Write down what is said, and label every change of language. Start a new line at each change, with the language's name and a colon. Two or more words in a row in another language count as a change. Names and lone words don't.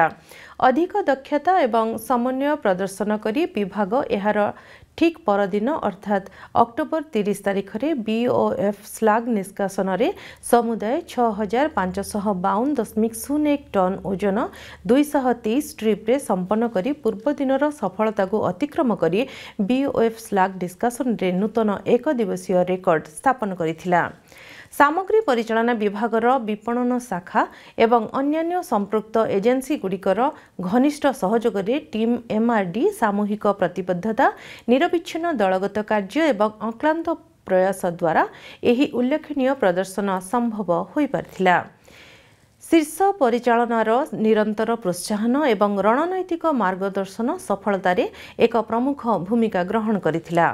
Odia: ଅଧିକ ଦକ୍ଷତା ଏବଂ ସମନ୍ୱୟ ପ୍ରଦର୍ଶନ କରି ବିଭାଗ ଏହାର ଠିକ ପରଦିନ ଅର୍ଥାତ ଅକ୍ଟୋବର 30 ତାରିଖ ରେ ବିଓଏଫ ସ୍ଲାଗ ନିଷ୍କାସନ ରେ ସମୁଦାୟ 6552.01 ଟନ ଓଜନ 223 ଷ୍ଟ୍ରିପ ରେ ସମ୍ପନ୍ନ କରି ପୂର୍ବ ଦିନର ସଫଳତା କୁ ଅତିକ୍ରମ କରି ବିଓଏଫ ସ୍ଲାଗ ନିଷ୍କାସନ ରେ ନୂତନ ଏକ ଦିବସୀୟ ରେକର୍ଡ ସ୍ଥାପନ କରିଥିଲା। ସାମଗ୍ରୀ ପରିଚାଳନା ବିଭାଗର ବିପଣନ ଶାଖା ଏବଂ ଅନ୍ୟାନ୍ୟ ସମ୍ପୃକ୍ତ ଏଜେନ୍ସି ଗୁଡ଼ିକର ଘନିଷ୍ଠ ସହଯୋଗ ରେ ଟିମ ଏମଆରଡି ସାମୂହିକ ପ୍ରତିବଦ୍ଧତା ନିରବଚ୍ଛିନ୍ନ ଦଳଗତ କାର୍ଯ୍ୟ ଏବଂ ଅକ୍ଳାନ୍ତ ପ୍ରୟାସ ଦ୍ୱାରା ଏହି ଉଲ୍ଲେଖନୀୟ ପ୍ରଦର୍ଶନ ସମ୍ଭବ ହୋଇ ପାରିଥିଲା। ଶୀର୍ଷ ପରିଚାଳନାର ନିରନ୍ତର ପ୍ରୋତ୍ସାହନ ଏବଂ ରଣନୈତିକ ମାର୍ଗଦର୍ଶନ ସଫଳତା ରେ ଏକ ପ୍ରମୁଖ ଭୂମିକା ଗ୍ରହଣ କରିଥିଲା।